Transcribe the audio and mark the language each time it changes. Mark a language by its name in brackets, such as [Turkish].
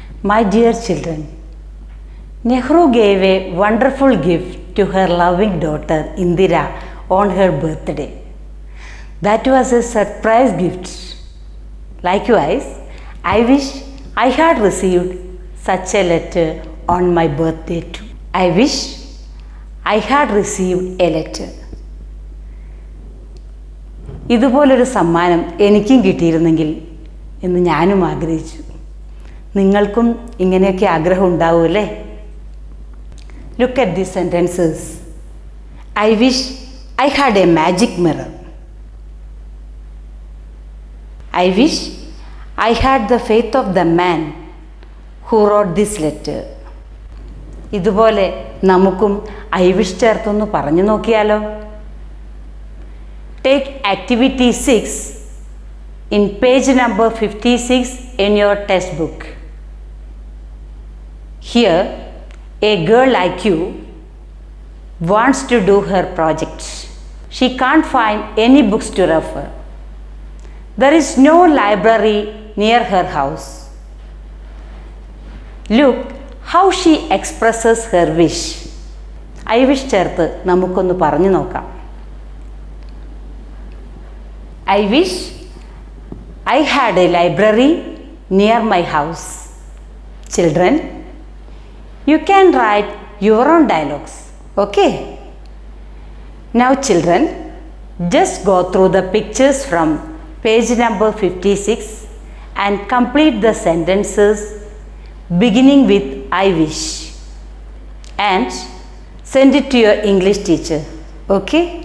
[English] My dear children, Nehru gave a wonderful gift to her loving daughter Indira on her birthday. That was a surprise gift. Likewise, I wish I had received such a letter on my birthday too. I wish I had received a letter. [Malayalam] ഇതുപോലൊരു സമ്മാനം എനിക്കും കിട്ടിയിരുന്നെങ്കിൽ എന്ന് ഞാനും ആഗ്രഹിച്ചു. നിങ്ങൾക്കും ഇങ്ങനെയൊക്കെ ആഗ്രഹം ഉണ്ടാവുമല്ലേ? [English] Look at these sentences. I wish I had a magic mirror. I wish I had the faith of the man who wrote this letter. [Malayalam] ഇതുപോലെ നമുക്കും ഐ വിഷ് ചേർത്തൊന്ന് പറഞ്ഞു നോക്കിയാലോ? [English] Take activity 6 in page number 56 in your textbook. Here, a girl like you wants to do her project. She can't find any books to refer. There is no library near her house. Look how she expresses her wish. [Malayalam] I wish ചേർത്ത് നമുക്കൊന്ന് പറഞ്ഞു നോക്കാം. [English] I wish I had a library near my house. Children, you can write your own dialogues, okay? Now children, just go through the pictures from page number 56 and complete the sentences beginning with I wish and send it to your English teacher, okay?